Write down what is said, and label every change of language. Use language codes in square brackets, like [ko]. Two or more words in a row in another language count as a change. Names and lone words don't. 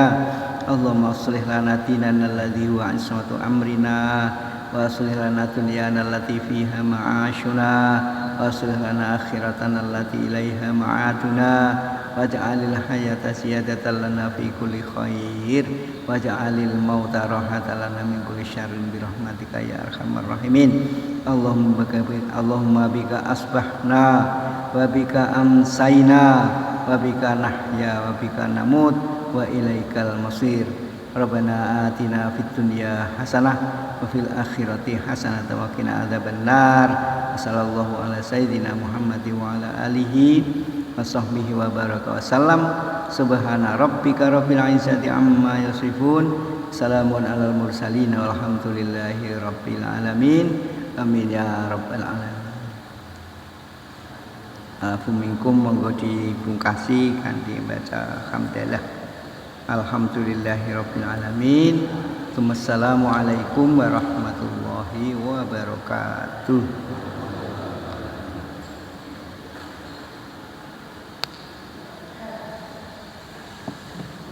[ar] اللهم أصلح لنا ديننا الذي هو عصمة أمرنا وأصلح لنا دنيانا التي فيها معاشنا وأصلح لنا آخرتنا التي إليها معادنا واجعل الحياة زيادة لنا في كل خير واجعل الموت راحة لنا من كل شر برحمتك يا أرحم الراحمين. اللهم بك أصبحنا وبك أمسينا وبك نحيا وبك نموت وإليك المصير. ربنا آتنا في الدنيا حسنة وفي الآخرة حسنة وقنا عذاب النار. صلى الله على سيدنا محمد وعلى آله وصحبه وبارك وسلم. سبحان ربك رب العزة عما يصفون. سلام على المرسلين والحمد لله رب العالمين. آمين يا رب العالمين. الحمد لله [jv] monggo dibungkasi kanthi baca hamdalah. [ar] الحمد لله رب العالمين. والسلام عليكم ورحمة الله وبركاته.